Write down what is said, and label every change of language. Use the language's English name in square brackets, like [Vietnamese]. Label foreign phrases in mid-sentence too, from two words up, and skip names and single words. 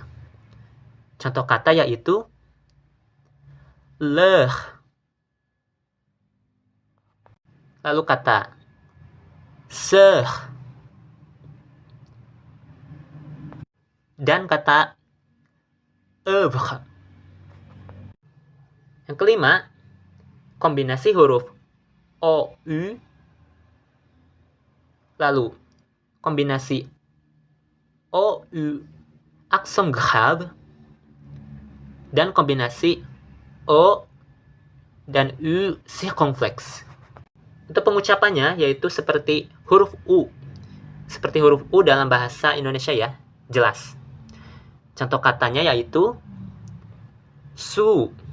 [Indonesian] Contoh kata yaitu leur, lalu kata sœur, dan kata œuvre. Yang kelima, kombinasi huruf OU, lalu kombinasi OU [French] accent grave, [Indonesian] dan kombinasi O dan U circumflex. Untuk pengucapannya yaitu seperti huruf U. Seperti huruf U dalam bahasa Indonesia ya, jelas. Contoh katanya yaitu su.